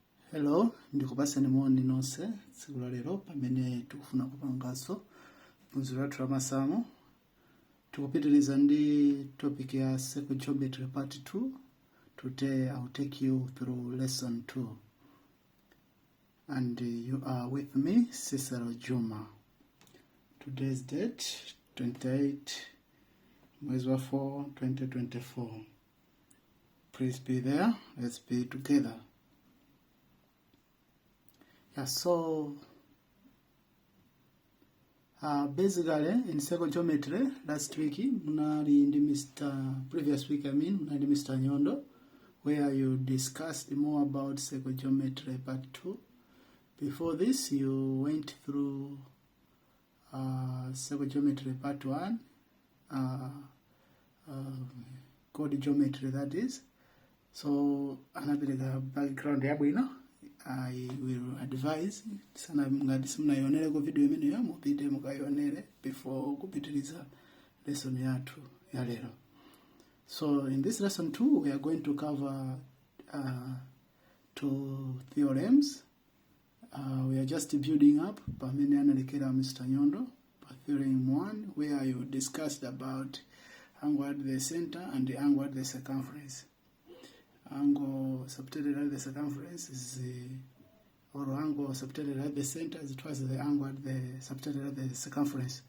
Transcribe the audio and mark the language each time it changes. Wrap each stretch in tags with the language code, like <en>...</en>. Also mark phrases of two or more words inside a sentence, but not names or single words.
<ny>Hello, ndikupasani moni nonse tsiku la lero pamene tikufuna kupanganso phunziro lathu la masamu. Tikupitiriza ndi topic ya</ny> <en>circle geometry part 2. Today I'll take you through lesson 2. And you are with me, Cicero Juma. Today's date, 28</en> <ny>mwezi wa</ny> <en>4, 2024. Please be there. Let's be together. Yeah, so basically in circle geometry last week previous week munali Mr. Nyondo, where you discussed more about circle geometry part 2. Before this you went through circle geometry part 1, chord geometry, that is.</en> <ny>So anapeleka background yabwino.</ny> <en>I will advise</en> <ny>sana ngati simunayionere ku video imene mupite mukayionere before kupitiriza lesson yathu ya lero.</ny> <en>So in this lesson 2 we are going to cover 2 theorems. We are just building up</en> <ny>pamene analekera</ny> <en>Mr. Nyondo pa theorem 1, where you discussed about angle at the center and the angle at the circumference. Angle subtended at the circumference is or angle subtended at the center is twice the angle at the subtended at the circumference.</en>